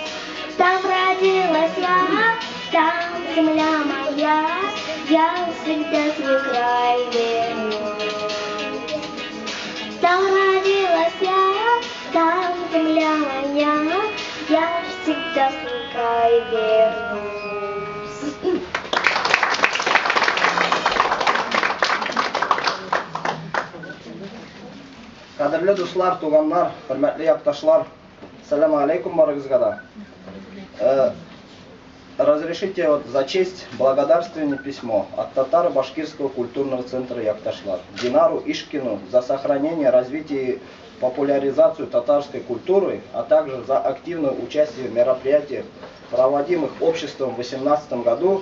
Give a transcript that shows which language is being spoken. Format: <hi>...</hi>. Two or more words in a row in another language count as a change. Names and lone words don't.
<ru>Там родилась я, там земля моя, я всегда свой край вернусь. Там родилась я, там земля моя, я всегда свой край вернусь.</ru> <uz>Qadrli do'stlar, tuganlar, hurmatli yurtdoshlar, assalomu alaykum barig'izga.</uz> <ru>Разрешите зачесть благодарственное письмо от Татаро-Башкирского культурного центра Якташлар Динару Ишкину за сохранение, развитие и популяризацию татарской культуры, а также за активное участие в мероприятиях, проводимых обществом в 2018 году.</ru>